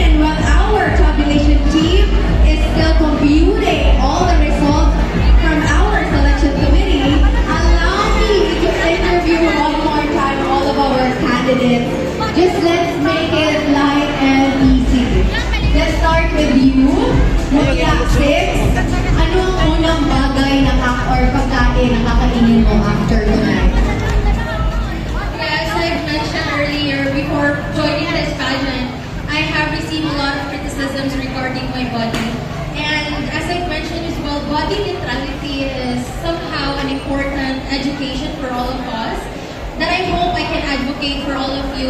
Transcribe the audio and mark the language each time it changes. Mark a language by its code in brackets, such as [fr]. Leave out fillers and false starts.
[en] And while our tabulation team is still computing all the results from our selection committee, allow me to interview one more time all of our candidates. Just let's make it light and easy. Let's start with you, Mutya 6. [tl] Ano ang unang bagay na or pagkain na kakainin mo [en] after tonight? As I've mentioned earlier, before joining this pageant, I have received a lot of criticisms regarding my body. And as I've mentioned as well, body neutrality is somehow an important education for all of us that I hope I can advocate for all of you.